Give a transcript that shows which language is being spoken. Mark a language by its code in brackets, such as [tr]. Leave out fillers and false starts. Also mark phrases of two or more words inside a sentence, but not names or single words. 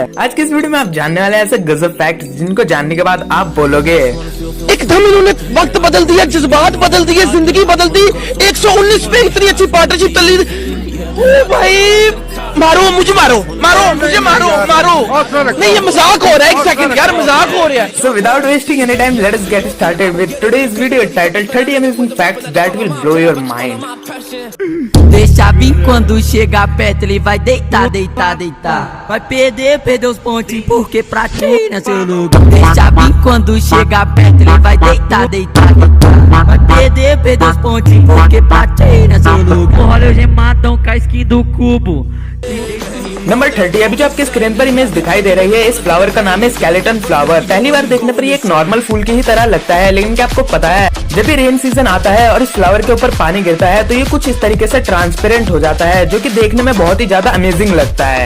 [hi] आज की इस वीडियो में आप जानने वाले ऐसे गजब फैक्ट जिनको जानने के बाद आप बोलोगे एकदम इन्होंने वक्त बदल दिया, जज्बात बदल दिए, जिंदगी बदल दी। 119 पे इतनी अच्छी पार्टनरशिप चल रही। ओ भाई, मारो मुझे, मारो मुझे, मारो। नहीं, ये मजाक हो रहा है। एक सेकंड यार, मजाक हो रहा है। [en] So without wasting any time, let us get started with today's video titled 30 amazing facts that will blow your mind. [pt] Deixa vir quando chegar perto ele vai deitar, deitar, deitar. Vai perder os pontinhos porque pra ti nasceu lugar. Deixa vir quando chegar perto ele vai deitar, deitar, deitar. Vai perder os pontinhos porque pra ti nasceu lugar. Olha o gemadão com a skin do cubo. [hi] नंबर 30। अभी जो आपके स्क्रीन पर इमेज दिखाई दे रही है, इस फ्लावर का नाम है [en] skeleton flower. [hi] पहली बार देखने पर ये एक नॉर्मल फूल की ही तरह लगता है, लेकिन क्या आपको पता है जब भी [en] rain season [hi] आता है और इस फ्लावर के ऊपर पानी गिरता है तो ये कुछ इस तरीके से ट्रांसपेरेंट हो जाता है, जो कि देखने में बहुत ही ज्यादा अमेजिंग लगता है।